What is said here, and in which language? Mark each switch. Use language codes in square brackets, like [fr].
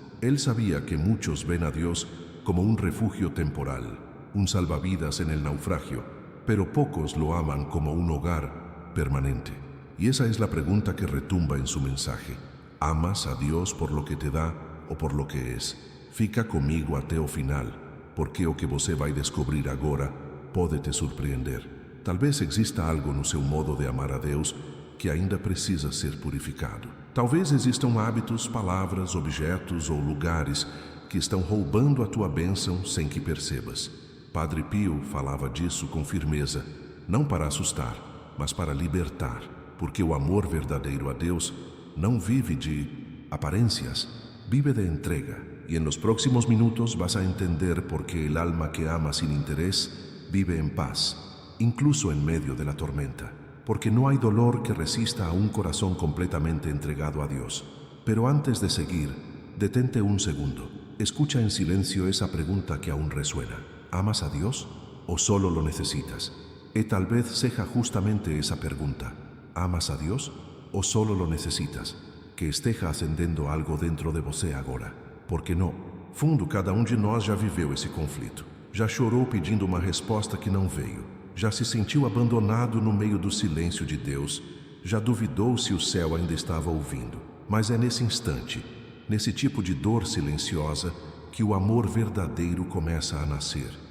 [es] Él sabía que muchos ven a Dios como un refugio temporal, un salvavidas en el naufragio, pero pocos lo aman como un hogar permanente. Y esa es la pregunta que retumba en su mensaje. ¿Amas a Dios por lo que te da o por lo que es? [pt] Fica comigo até o final, porque o que você vai descobrir agora pode te surpreender. Talvez exista algo no seu modo de amar a Deus que ainda precisa ser purificado. Talvez existam hábitos, palavras, objetos ou lugares que estão roubando a tua bênção sem que percebas. Padre Pio falava disso com firmeza, não para assustar, mas para libertar, porque o amor verdadeiro a Deus não vive de aparências, vive de entrega. [es] Y en los próximos minutos vas a entender por qué el alma que ama sin interés vive en paz, incluso en medio de la tormenta. Porque no hay dolor que resista a un corazón completamente entregado a Dios. Pero antes de seguir, detente un segundo. Escucha en silencio esa pregunta que aún resuena. ¿Amas a Dios o solo lo necesitas? Y tal vez [pt] seja justamente [es] esa pregunta. ¿Amas a Dios o solo lo necesitas? [pt] Que esteja acendendo algo dentro de você agora. Porque no fundo, cada de nós já viveu esse conflito. Já chorou pedindo uma resposta que não veio. Já se sentiu abandonado no meio do silêncio de Deus. Já duvidou se o céu ainda estava ouvindo. Mas é nesse instante, nesse tipo de dor silenciosa, que o amor verdadeiro começa a nascer.